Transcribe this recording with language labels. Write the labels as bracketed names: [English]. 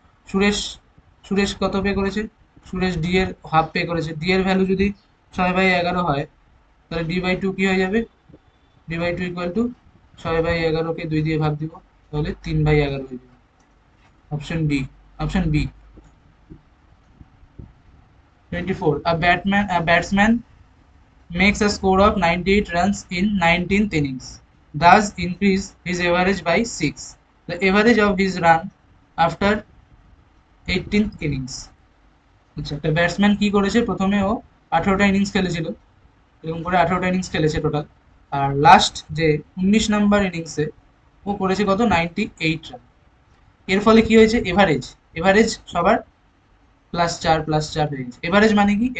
[Bangla] সুরেশ, সুরেশ কত পে করেছে? সুরেশ ডি এর হাফ পে করেছে। ডি এর ভ্যালু যদি 6/11 হয়, তাহলে D/2 কি হয়ে যাবে? D/2 ইকুয়াল টু 6/11কে 2 দিয়ে ভাগ দিব, তাহলে 3/11 হয়ে যাবে। Option D, option B. [English] 24, a batsman makes a score of 98 runs in 19th innings, thus increase his average by 6. The average of his run after 18th innings. [Bangla] আচ্ছা, একটা ব্যাটসম্যান কি করেছে? প্রথমে ও 18টা ইনিংস খেলেছিল, এরকম করে 18টা ইনিংস খেলেছে টোটাল। আর last যে 19 নাম্বার ইনিংসে ও করেছে কত? 98 রান। এর ফলে কি হয়েছে? এভারেজ, এভারেজ সবার +4 হয়ে গেছে। এভারেজ মানে কি?